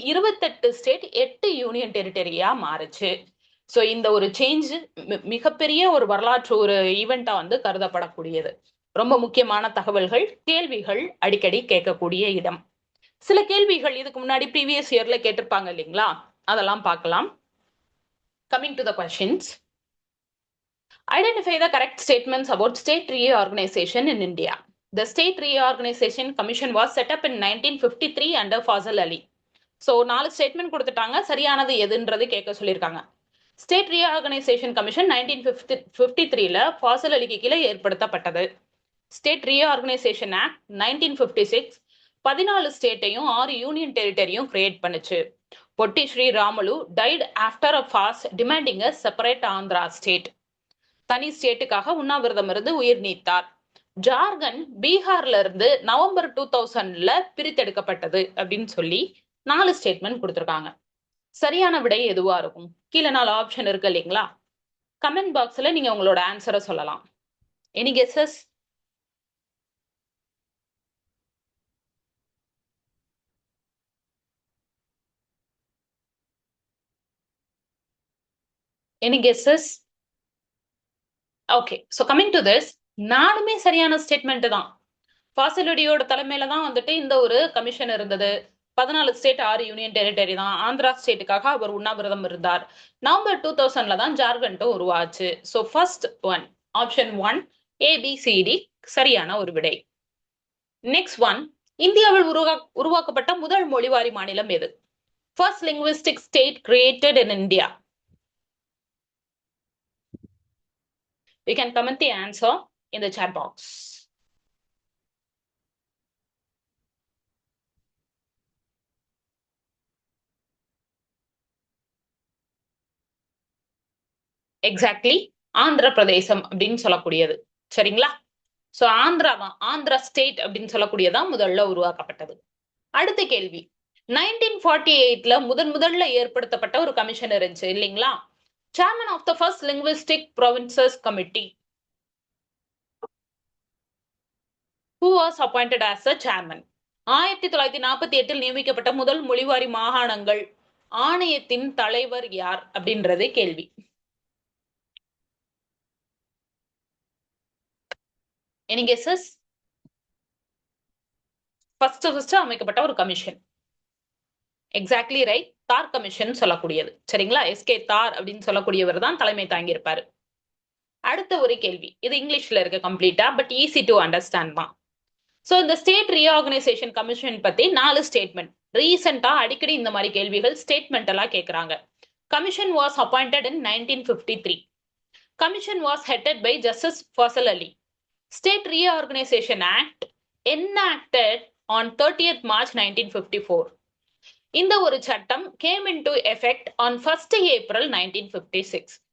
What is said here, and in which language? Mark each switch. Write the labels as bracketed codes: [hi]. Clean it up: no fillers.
[ta] 28 state 8 union டெரிட்டரியா மாறுச்சு. So இந்த ஒரு சேஞ்ச் மிகப்பெரிய ஒரு வரலாற்று ஒரு ஈவெண்டா வந்து கருதப்படக்கூடியது. ரொம்ப முக்கியமான தகவல்கள், கேள்விகள் அடிக்கடி கேட்கக்கூடிய இடம். சில கேள்விகள் இதுக்கு முன்னாடி ப்ரீவியஸ் இயர்ல கேட்டிருப்பாங்க இல்லைங்களா? அதெல்லாம் பார்க்கலாம். [en] Coming to the questions. Identify the correct statements about state reorganization in India. The State Reorganization Commission was set up in 1953 under Fazal Ali. [ta] So 4 statement கொடுத்துட்டாங்க. சரியானது எதுன்றது கேட்க சொல்லியிருக்காங்க. ஸ்டேட் ரீஆர்கனைசேஷன் கமிஷன் 1953ல ஃபாசல் அலிக்கு கீழே ஏற்படுத்தப்பட்டது. State reorganisation act 1956 14 ஸ்டேட்டையும் 6 union டெரிட்டரியும் create பண்ணுச்சு. [en] Potti Sri Ramulu died after a fast demanding a separate Andhra state. [ta] தனி ஸ்டேட்டுக்காக உண்ணாவிரதம் இருந்து உயிர் நீத்தார். ஜார்க்கண்ட் பீகார்ல இருந்து நவம்பர் 2000ல பிரித்தெடுக்கப்பட்டது அப்படின்னு சொல்லி 4 ஸ்டேட்மெண்ட் கொடுத்திருக்காங்க. சரியான விடை எதுவா இருக்கும்? கீழே 4 ஆப்ஷன் இருக்கு இல்லைங்களா? கமெண்ட் பாக்ஸ்ல நீங்க உங்களோட ஆன்சரை சொல்லலாம். [en] Any guesses? Any guesses? Okay, so coming to this, [ta] 4மே சரியான ஸ்டேட்மெண்ட் தான். ஃபாசிலிடியோட தலைமையில தான் வந்துட்டு இந்த ஒரு கமிஷன் இருந்தது. 14 ஸ்டேட் 6 யூனியன் டெரிட்டரி தான். ஆந்திரா ஸ்டேட்டுக்காக அவர் உண்ணாவிரதம் இருந்தார். நவம்பர் 2000ல தான் ஜார்க்கண்டும் உருவாச்சு. So first one, option 1 ABCD சரியான ஒரு விடை. நெக்ஸ்ட் ஒன், இந்தியாவில் உருவாக்கப்பட்ட முதல் மொழிவாரி மாநிலம் எது? [en] First linguistic state created in India. You can comment the answer in the chat box. [ta] Exactly Andhra பிரதேசம் அப்படின்னு சொல்லக்கூடியது. சரிங்களா? சோ ஆந்திரா தான், ஆந்திரா ஸ்டேட் அப்படின்னு சொல்லக்கூடியதான் முதல்ல உருவாக்கப்பட்டது. அடுத்த கேள்வி, 1948ல முதல்ல ஏற்படுத்தப்பட்ட ஒரு கமிஷன் இருந்துச்சு இல்லைங்களா? [en] Chairman of the first linguistic provinces committee. Who was appointed as the chairman? [ta] 1948ல் நியமிக்கப்பட்ட முதல் மொழிவாரி மாகாணங்கள் ஆணையத்தின் தலைவர் யார் அப்படின்றது கேள்வி. [en] Any guesses? [ta] ஃபர்ஸ்ட் அமைக்கப்பட்ட ஒரு கமிஷன். [en] exactly right, [ta] தார் கமிஷன் சொல்லக்கூடியது. சரிங்களா? SK தார் அப்படின்னு சொல்லக்கூடியவர் தான் தலைமை தாங்கி இருப்பாரு. அடுத்த ஒரு கேள்வி, இது இங்கிலீஷ்ல இருக்கு கம்ப்ளீட்டா, [en] but easy to understand [ta] தான். சோ இந்த ஸ்டேட் ரீஆர்கனைசேஷன் கமிஷன் பத்தி 4 ஸ்டேட்மெண்ட். ரீசெண்டா அடிக்கடி இந்த மாதிரி கேள்விகள் ஸ்டேட்மெண்ட் எல்லாம் கேக்குறாங்க. [en] Commission was appointed in 1953. Commission was headed by justice Fazal Ali. State Reorganization Act enacted on 30th March 1954. [ta] இந்த ஒரு சட்டம் [en] came into effect on 1st April 1956.